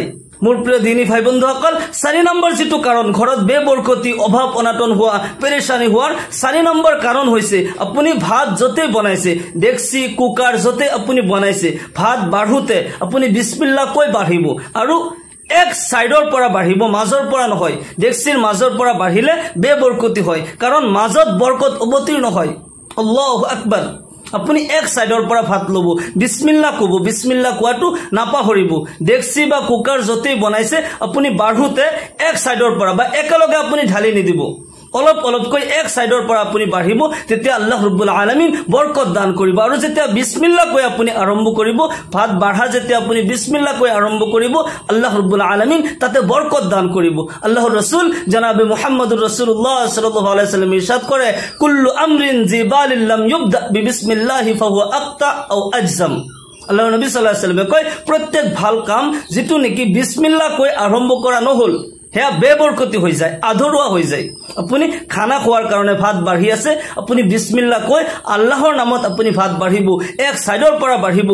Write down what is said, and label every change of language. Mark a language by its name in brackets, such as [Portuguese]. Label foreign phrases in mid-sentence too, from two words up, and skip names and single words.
[Assamese] মোৰ প্ৰিয় দিনী ভাই বন্ধুসকল, ৪ নম্বৰ যিটো কাৰণ ঘৰত বেবৰকতি অভাৱ অনাটন হোৱা, পেৰেশানি হোৱাৰ ৪ নম্বৰ কাৰণ হৈছে আপুনি ভাত য'তে বনাইছে, ডেক্সি কুকাৰ য'তে আপুনি বনাইছে, ভাত বাঢ়োতে আপুনি বিসমিল্লাহ কৈ বাঢ়িব। আৰু এক সাইডৰ পৰা বাঢ়িব, মাজৰ পৰা নহয়। ডেক্সিৰ মাজৰ পৰা বাঢ়িলে বেবৰকতি হয়, কাৰণ মাজত বৰকত অৱতীৰ্ণ হয়। [Arabic] الله أكبر. [Assamese] আপুনি এক সাইডৰ পৰা ভাত ল'ব, বিসমিল্লাহ ক'ব। বিসমিল্লাহ কোৱাটো নাপাহৰিব। ডেক্সি বা কুকাৰ য'তেই বনাইছে আপুনি বাঢ়োতে এক সাইডৰ পৰা বা একেলগে আপুনি ঢালি নিদিব, অলপ অলপকৈ এক সাইডৰ পৰা আপুনি বাঢ়িব। তেতিয়া [Arabic] الله رب العالمين [Assamese] বৰকত দান কৰিব। আৰু যেতিয়া বিসমিল্লাহ কৈ আপুনি আৰম্ভ কৰিব, ভাত বাঢ়া যেতিয়া আপুনি বিসমিল্লাহ কৈ আৰম্ভ কৰিব, [Arabic] الله رب العالمين [Assamese] তাতে বৰকত দান কৰিব। আল্লাহৰ ৰাসূল জনাবে [Arabic] محمد رسول الله صلى الله عليه وسلم [Assamese] ইরশাদ করে, [Arabic] كل أمر ذي بال لم يبدأ ببسم الله فهو أقطع أو أجذم. [Assamese] আল্লাহৰ নবী [Arabic] صلى الله عليه وسلم [Assamese] কয়, প্ৰত্যেক ভাল কাম যেটো নেকি বিসমিল্লাহ কৈ আৰম্ভ কৰা নহল, হেয়া বেবৰকতি হৈ যায়, আধৰুৱা হৈ যায়। আপুনি খানা খোৱাৰ কাৰণে ভাত বাঢ়ি আছে, আপুনি বিসমিল্লাহ কৈ আল্লাহৰ নামত আপুনি ভাত বাঢ়িব, এক সাইডৰ পৰা বাঢ়িব।